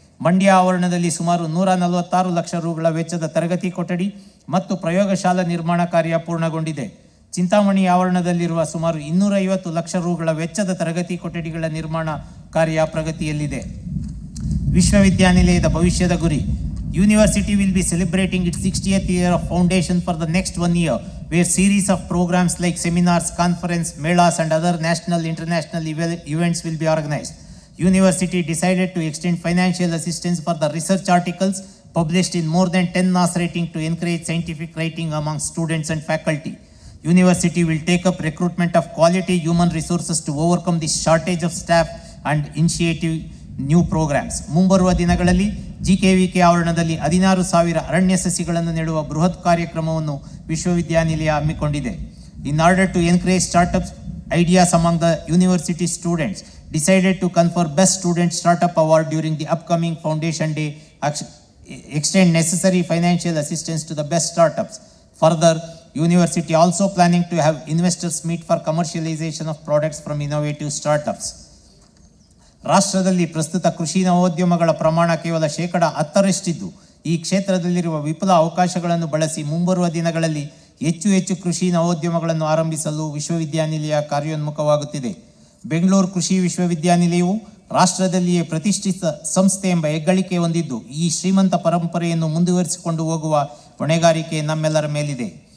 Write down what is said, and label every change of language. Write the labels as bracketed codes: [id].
[kn] ಮಂಡ್ಯ ಆವರಣದಲ್ಲಿ ಸುಮಾರು 146 ಲಕ್ಷ ರುಗಳ ವೆಚ್ಚದ ತರಗತಿ ಕೊಠಡಿ ಮತ್ತು ಪ್ರಯೋಗಶಾಲಾ ನಿರ್ಮಾಣ ಕಾರ್ಯ ಪೂರ್ಣಗೊಂಡಿದೆ. ಚಿಂತಾಮಣಿ ಆವರಣದಲ್ಲಿರುವ ಸುಮಾರು 250 ಲಕ್ಷ ರುಗಳ ವೆಚ್ಚದ ತರಗತಿ ಕೊಠಡಿಗಳ ನಿರ್ಮಾಣ ಕಾರ್ಯ ಪ್ರಗತಿಯಲ್ಲಿದೆ. ವಿಶ್ವವಿದ್ಯಾನಿಲಯದ ಭವಿಷ್ಯದ ಗುರಿ. [en] University will be celebrating its 60th year of foundation for the next 1 year, where series of programs like seminars, conference, melas and other national international events will be organized. University decided to extend financial assistance for the research articles published in more than 10 NAS rating to encourage scientific writing among students and faculty. University will take up recruitment of quality human resources to overcome the shortage of staff and initiative new programs. [kn] ಮುಂಬರುವ ದಿನಗಳಲ್ಲಿ GKVK ಆವರಣದಲ್ಲಿ 16,000 ಅರಣ್ಯ ಸಸಿಗಳನ್ನು ನೆಡುವ ಬೃಹತ್ ಕಾರ್ಯಕ್ರಮವನ್ನು ವಿಶ್ವವಿದ್ಯಾನಿಲಯ ಹಮ್ಮಿಕೊಂಡಿದೆ. [en] In order to encourage startup ideas among the university students, decided to confer Best Student Startup Award during the upcoming Foundation Day, extend necessary financial assistance to the best startups. Further, University also planning to have investors meet for commercialization of products from innovative startups. [kn] ರಾಷ್ಟ್ರದಲ್ಲಿ ಪ್ರಸ್ತುತ ಕೃಷಿ ನವೋದ್ಯಮಗಳ ಪ್ರಮಾಣ ಕೇವಲ 10% ಈ ಕ್ಷೇತ್ರದಲ್ಲಿರುವ ವಿಪುಲ ಅವಕಾಶಗಳನ್ನು ಬಳಸಿ ಮುಂಬರುವ ದಿನಗಳಲ್ಲಿ ಹೆಚ್ಚು ಕೃಷಿ ನವೋದ್ಯಮಗಳನ್ನು ಆರಂಭಿಸಲು ವಿಶ್ವವಿದ್ಯಾನಿಲಯ ಕಾರ್ಯೋನ್ಮುಖವಾಗುತ್ತಿದೆ. ಬೆಂಗಳೂರು ಕೃಷಿ ವಿಶ್ವವಿದ್ಯಾನಿಲಯವು ರಾಷ್ಟ್ರದಲ್ಲಿಯೇ ಪ್ರತಿಷ್ಠಿತ ಸಂಸ್ಥೆ ಎಂಬ ಹೆಗ್ಗಳಿಕೆ ಹೊಂದಿದ್ದು ಈ ಶ್ರೀಮಂತ ಪರಂಪರೆಯನ್ನು ಮುಂದುವರಿಸಿಕೊಂಡು ಹೋಗುವ ಹೊಣೆಗಾರಿಕೆ ನಮ್ಮೆಲ್ಲರ ಮೇಲಿದೆ.